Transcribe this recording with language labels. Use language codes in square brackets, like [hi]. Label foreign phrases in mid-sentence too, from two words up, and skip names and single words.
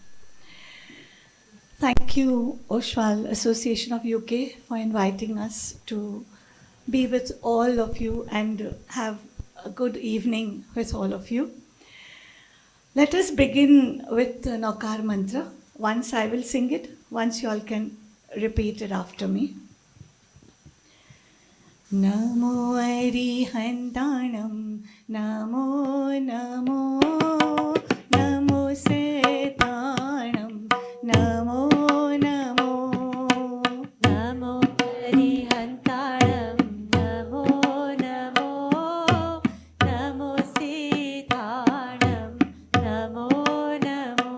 [en] Thank you, Oshwal Association of UK, for inviting us to be with all of you and have a good evening with all of you. Let us begin with the Naukar Mantra. Once I will sing it, once you all can repeat it after me. [pra] Namo Arihantanam, Namo Namo, Namo Setanam, Namo Namo, Namo Arihantanam, Namo Namo, Namo Siddhanam, Namo Namo,